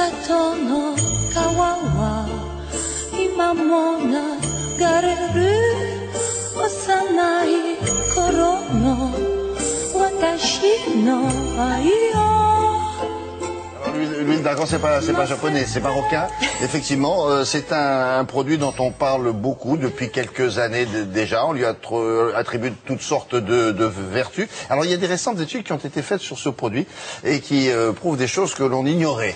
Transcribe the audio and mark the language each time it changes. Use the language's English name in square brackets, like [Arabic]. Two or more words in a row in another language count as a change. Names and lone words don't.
[Japanese] その川は今も流れる幼い頃の私の愛を。 [French] L'huile d'argan, c'est pas japonais, c'est marocain. Effectivement, c'est un produit dont on parle beaucoup depuis quelques années déjà. On lui attribue toutes sortes de vertus. Alors, il y a des récentes études qui ont été faites sur ce produit et qui prouvent des choses que l'on ignorait.